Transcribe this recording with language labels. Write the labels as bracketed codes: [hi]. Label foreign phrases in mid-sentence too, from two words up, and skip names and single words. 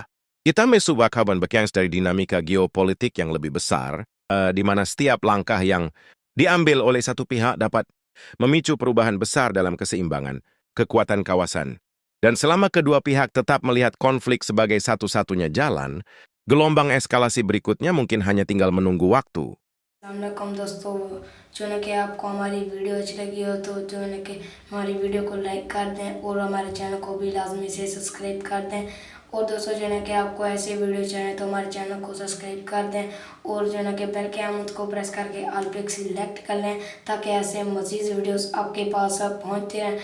[id] Kita mesubakaban bekians dari dinamika geopolitik yang lebih besar, di mana setiap langkah yang diambil oleh satu pihak dapat memicu perubahan besar dalam keseimbangan, kekuatan kawasan. Dan selama kedua pihak tetap melihat konflik sebagai satu-satunya jalan, gelombang eskalasi berikutnya mungkin hanya tinggal menunggu waktu. [ur] السلام علیکم دوستوں، جو ہے کہ آپ کو ہماری ویڈیو اچھی لگی ہو تو جو ہے کہ ہماری ویڈیو کو لائک کر دیں اور ہمارے چینل کو بھی لازمی سے سبسکرائب کر دیں. اور دوستوں جو ہے کہ آپ کو ایسے ویڈیو چاہیے تو ہمارے چینل کو سبسکرائب کر دیں اور جو ہے کہ بیل کے آئیکن کو پریس کر کے آل پے سلیکٹ کر لیں تاکہ ایسے مزید ویڈیوز آپ کے پاس پہنچتے رہیں.